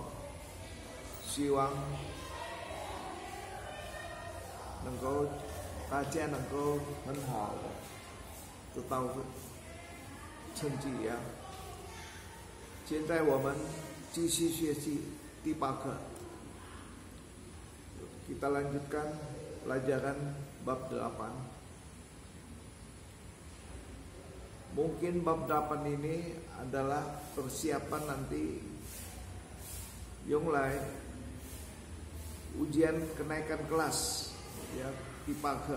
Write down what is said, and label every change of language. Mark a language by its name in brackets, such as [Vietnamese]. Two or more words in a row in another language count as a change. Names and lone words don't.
[Chinese] 希望大家能够很好的得到成绩呀。现在我们继续学习第8 课。 [Indonesian] Kita lanjutkan pelajaran bab 8. Mungkin bab 8 ini adalah persiapan nanti Yonglai ujian kenaikan kelas ya, di IPA.